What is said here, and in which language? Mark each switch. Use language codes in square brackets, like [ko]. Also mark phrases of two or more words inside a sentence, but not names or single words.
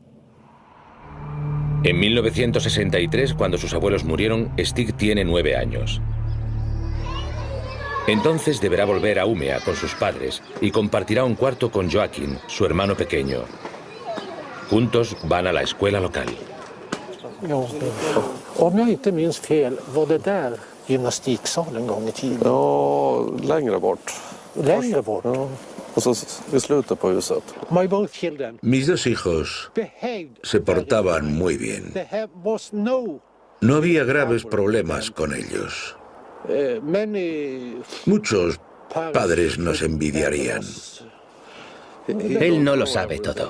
[es] En 1963, cuando sus abuelos murieron, Stig tiene 9 años. Entonces deberá volver a Umeå con sus padres y compartirá un cuarto con Joakim, su hermano pequeño. Juntos van a la escuela local. [sv] Om jag inte minns fel, var det där gymnastiksalen en gång i tiden? Ja, längre bort. Längre bort? Ja, och så i slutet på huset. [en] My both children. [es] Mis dos hijos se portaban muy bien. No había graves problemas con ellos. Muchos padres nos envidiarían. Él no lo sabe todo.